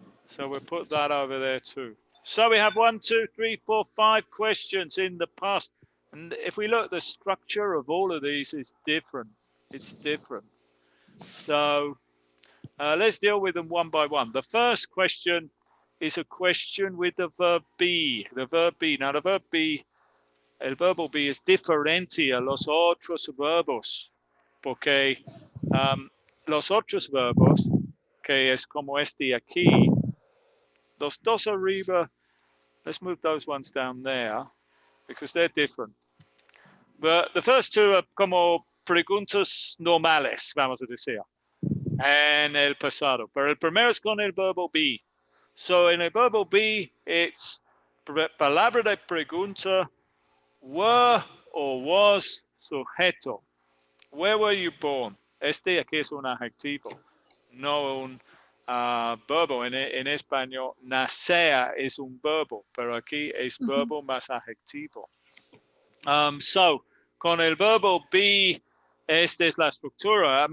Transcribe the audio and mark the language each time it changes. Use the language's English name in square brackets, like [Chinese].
[English] So we'll put that over there too. So we have 1, 2, 3, 4, 5 questions in the past. And if we look, the structure of all of these is different. It's different. So let's deal with them one by one. The first question is a question with the verb be. The verb be. Now the verb be, [Spanish] el verbo be es diferente a los otros verbos. Porque los otros verbos, que es como este aquí, los dos arriba, [English] let's move those ones down there because they're different. But the first two are [Spanish] como preguntas normales, vamos a decir, en el pasado. Pero el primero es con el verbo be. So en el verbo be, it's palabra de pregunta, were or was sujeto. [English] Where were you born? [Spanish] Este aquí es un adjetivo, no un verbo. En español, nacer es un verbo, pero aquí es verbo más adjetivo. So, con el verbo be, esta es la estructura.